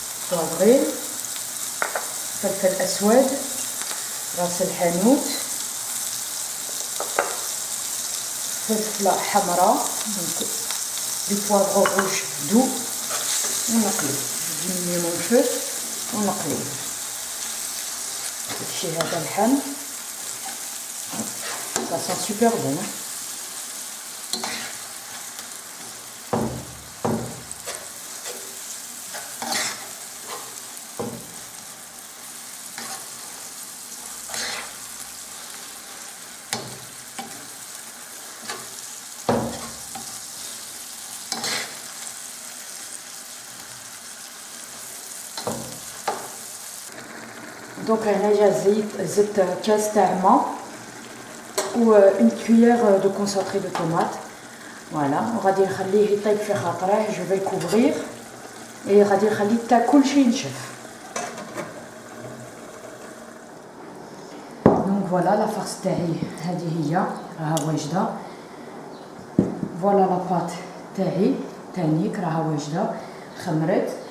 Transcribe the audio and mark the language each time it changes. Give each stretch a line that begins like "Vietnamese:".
French: poivré,
Arabic: فلفل أسود, راس الحانوت, فلفلة حمراء,
French: du poivre rouge doux,
Arabic: ونقلب.
French: Je diminue mon feu
Arabic: ونقلب. نمشي هذا اللحم.
French: Ça sent super bon. Donc
Arabic: هنايا زدت كاس تاع ماء و
French: une cuillère de concentré de tomate. Voilà,
Arabic: وغادي نخليه يطيب في خاطره.
French: Je vais le couvrir et
Arabic: غادي نخليه حتى كلشي ينشف.
French: Donc voilà la farce
Arabic: تاعي هذه هي راها واجده.
French: Voilà la pâte
Arabic: تاعي تانيك راها واجده خمرت.